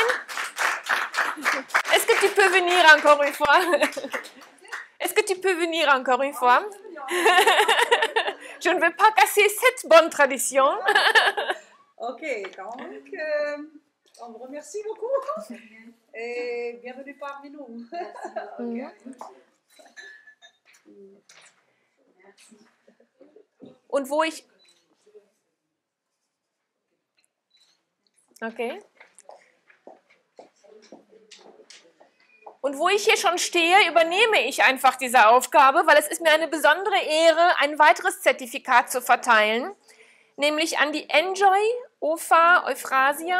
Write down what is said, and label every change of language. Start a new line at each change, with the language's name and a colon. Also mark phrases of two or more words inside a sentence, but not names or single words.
French: Est-ce que tu peux venir encore une fois? Est-ce que tu peux venir encore une fois? Je ne veux pas casser cette bonne tradition. Ok, donc, on vous remercie beaucoup. Et bienvenue parmi nous. Okay.
German: Und wo ich... Okay. Und wo ich hier schon stehe, übernehme ich einfach diese Aufgabe, weil es ist mir eine besondere Ehre, ein weiteres Zertifikat zu verteilen, nämlich an die Enjoy OFA Euphrasia.